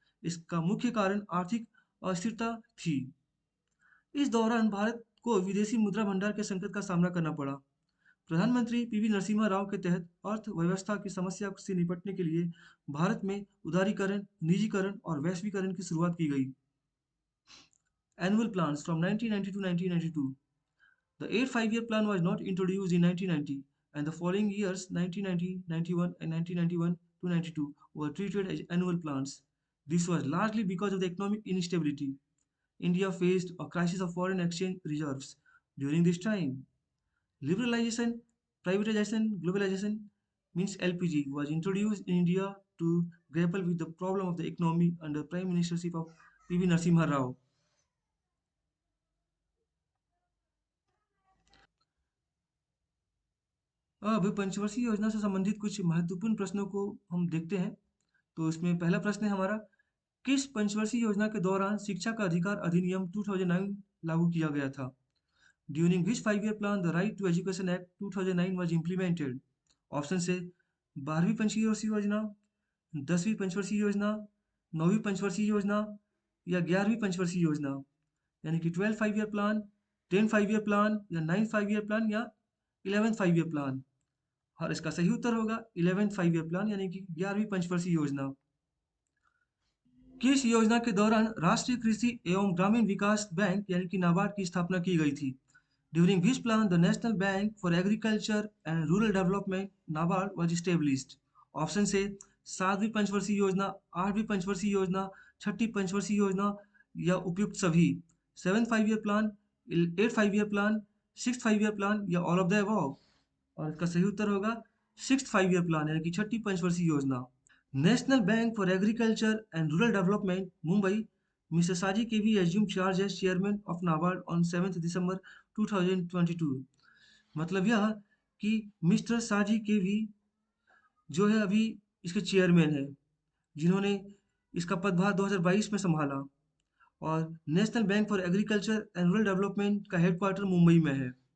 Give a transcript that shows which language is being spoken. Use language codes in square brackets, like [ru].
[hi] इसका मुख्य कारण आर्थिक अस्थिरता थी। इस दौरान भारत को विदेशी मुद्रा भंडार के संकट का सामना करना पड़ा। प्रधानमंत्री पीवी नरसिम्हा राव के तहत अर्थव्यवस्था की समस्या से निपटने के लिए भारत में उदारीकरण, निजीकरण और वैश्वीकरण की शुरुआत की गई। [en] Annual plans from 1990 to 1992. The 8th 5-year plan was not introduced in 1990, and the following years 1990, 91, and 1991 to 92 were treated as annual plans. This was largely because of the economic instability. India faced a crisis of foreign exchange reserves during this time. Liberalization, privatization, globalization means LPG was introduced in India to grapple with the problem of the economy under Prime Ministership of PV Narasimha Rao. [hi] अब पंचवर्षीय योजना से संबंधित कुछ महत्वपूर्ण प्रश्नों को हम देखते हैं। तो इसमें पहला प्रश्न है हमारा, किस पंचवर्षीय योजना के दौरान शिक्षा का अधिकार अधिनियम 2009 लागू किया गया था? [en] During which 5-year plan the Right to Education Act 2009 was implemented? [hi] Option से 12वीं पंचवर्षीय योजना, 10वीं पंचवर्षीय योजना, 9वीं पंचवर्षीय योजना या 11वीं पंचवर्षीय योजना, यानी कि 12 5-year प्लान, 10 5-year प्लान या 9 5-year प्लान या 11 5-year प्लान। और इसका सही उत्तर होगा 11 5-year प्लान, यानी कि 11वीं पंचवर्षीय योजना। किस योजना के दौरान राष्ट्रीय कृषि एवं ग्रामीण विकास बैंक यानी कि नाबार्ड की स्थापना की गई थी? [en] During which plan the National Bank for Agriculture and Rural Development (NABARD) was established? [hi] Option से 7वीं पंचवर्षीय योजना, 8वीं पंचवर्षीय योजना, 6ठी पंचवर्षीय योजना या उपयुक्त सभी। [en] 7th 5-year plan, 8th 5-year plan, 6th 5-year plan या all of the above. [hi] और इसका सही उत्तर होगा 6th 5-year प्लान, यानी कि छठी पंचवर्षीय योजना। National bank for agriculture and rural development Mumbai [en] Mr. Saji KV assumed charge as chairman of NABARD on 7th December 2022। [hi] मतलब यह कि मिस्टर साजी केवी जो है अभी इसके चेयरमैन है, जिन्होंने इसका पदभार 2022 में संभाला, और national bank for agriculture and rural development का हेडक्वार्टर मुंबई में है।